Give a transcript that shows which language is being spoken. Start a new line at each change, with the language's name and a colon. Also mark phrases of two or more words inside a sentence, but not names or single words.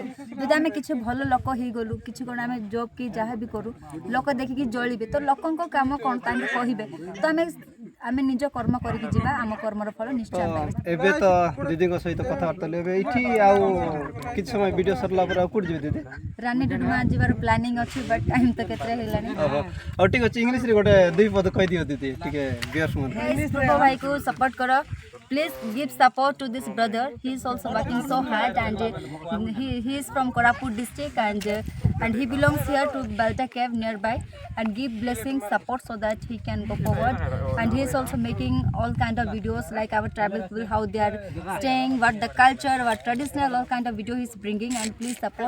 Odia: ଯଦି ଆମେ କିଛି ଭଲ ଲୋକ ହେଇଗଲୁ, କିଛି କ'ଣ ଆମେ ଜବ୍ କି ଯାହା ବି କରୁ ଲୋକ ଦେଖିକି ଜଳିବେ, ତ ଲୋକଙ୍କ କାମ କ'ଣ ତାଙ୍କେ କହିବେ, ତ ଆମେ ନିଜ କର୍ମ କରିକି ଯିବା, ଆମ କର୍ମର ଫଳ ନିଶ୍ଚୟ ପାଇବା। ଏବେ ତ ଦିଦିଙ୍କ ସହିତ କଥାବାର୍ତ୍ତା ହେଲେ, ଏବେ ଏଇଠି ଆଉ କିଛି ସମୟ ଭିଡ଼ିଓ ସରିଲା ପରେ ଆଉ କୋଉଠି ଯିବେ ଦିଦି? ରାନୀ ଡୁଡୁମା ଯିବାର ପ୍ଲାନିଂ ଅଛି,
English: but time
Odia: ତ କେତେ ହେଲାଣି। ଆଉ ଠିକ୍ ଅଛି, ଇଂଲିଶରେ ଗୋଟେ ଦୁଇ ପଦ କହିଦିଅ ଦିଦି ଟିକେ ଭିଉଅର୍ସ ମାନଙ୍କୁ। ପ୍ରଭୁ ଭାଇକୁ ସପୋର୍ଟ କର,
English: please give support to this brother. He is also working so hard, and he is from Koraput district, and he belongs here to Balta Cave nearby, and give blessings support so that he can go forward. And he is also making all kind of videos like our tribal people, how they are staying, what the culture, what traditional, all kind of video he is bringing, and please support.